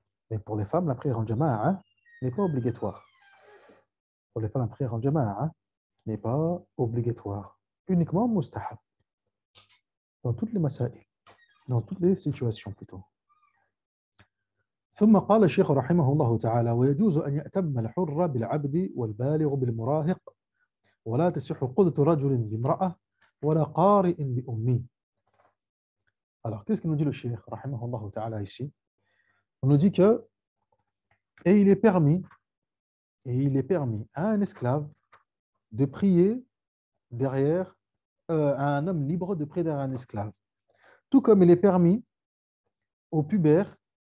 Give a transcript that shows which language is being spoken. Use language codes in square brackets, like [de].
[fr] Mais pour les femmes, la prière en jama'a n'est pas obligatoire. Pour les femmes, la prière en jama'a n'est pas obligatoire. Uniquement mustahab. Dans toutes les masaïl. Dans toutes les situations plutôt. [ar] ثم قال الشيخ رحمه الله تعالى ويجوز أن يأتم الحر بالعبد والبالغ بالمراهق ولا تصح قدة رجل بامرأة ولا قارئ بأمي. [fr] Alors, qu'est-ce que nous dit le Cheikh رحمه الله تعالى ici? On nous dit que et il est permis à un esclave de prier derrière à un homme libre de prier derrière un esclave. Tout comme il est permis au pubère